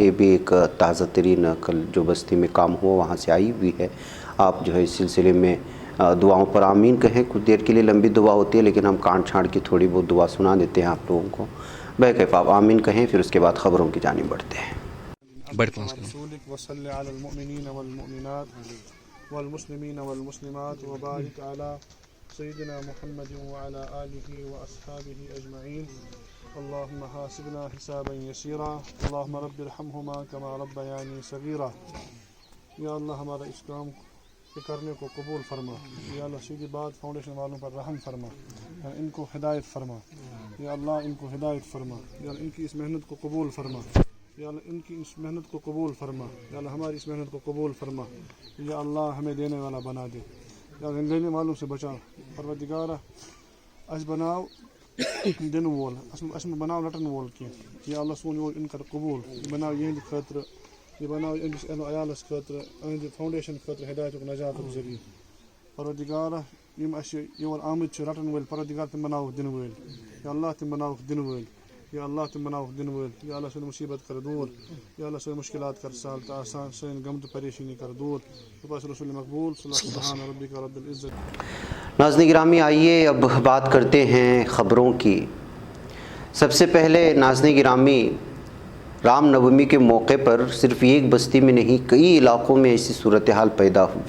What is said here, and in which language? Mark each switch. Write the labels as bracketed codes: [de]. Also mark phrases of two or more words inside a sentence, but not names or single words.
[ur] یہ بھی ایک تازہ ترین کل جو بستی میں کام ہوا وہاں سے آئی ہوئی ہے۔ آپ جو ہے اس سلسلے میں دعاؤں پر آمین کہیں۔ کچھ دیر کے لیے لمبی دعا ہوتی ہے، لیکن ہم کانٹ چھانٹ کی تھوڑی بہت دعا سنا دیتے ہیں آپ لوگوں کو۔ بہرکیف آپ آمین کہیں، پھر اس کے بعد خبروں کی جانب بڑھتے ہیں۔ [ar] رسولك وصل على المؤمنين والمؤمنات والمسلمين والمسلمات وبارك على سيدنا محمد وعلى آله وأصحابه أجمعين اللهم حاسبنا حسابا يسيرا اللهم رب ارحمهما كما ربياني صغيرا۔ [ur] یا اللہ ہمارا اس کام کے کرنے کو قبول فرما۔ یا اللہ سیدھی بات فاؤنڈیشن والوں پر رحم فرما، ان کو ہدایت فرما۔ یا اللہ ان کو ہدایت فرما۔ یا اللہ ان کی اس محنت کو قبول فرما۔ یا اللہ ان کی اس محنت کو قبول فرما۔ یا اللہ ہماری اس محنت کو قبول فرما۔ یا اللہ ہمیں دینے والا بنا دے، یا اللہ لینے والوں سے بچا۔ [ks] پروردگارہ اس بناو دن وول، اس میں بناو لٹن وول کی۔ یا اللہ سون وول ان کر قبول، بناو یہند خاطر، یہ بناو اندس عیالس خاطر، اہند فاؤنڈیشن خاطر ہدایت و نجات ذریعہ۔ پروردگارہ یم اس یور آمد چھ رٹن ول، پروردگار تم بناو دن ول۔ یا اللہ تم بناو دن ول۔ یا اللہ تم بناو دن ول۔ یا اللہ سن مصیبت کر دور۔ یا اللہ سن مشکلات کر سال تا آسان، سن غم تو پریشانی کر دور۔ [ar] بس رسول مقبول صلی اللہ سبحان ربک رب العزت۔ [ur] ناظرین گرامی، آئیے اب بات کرتے ہیں خبروں کی۔ سب سے پہلے ناظرین گرامی، رام نومی کے موقع پر صرف ایک بستی میں نہیں، کئی علاقوں میں ایسی صورتحال پیدا ہوئی۔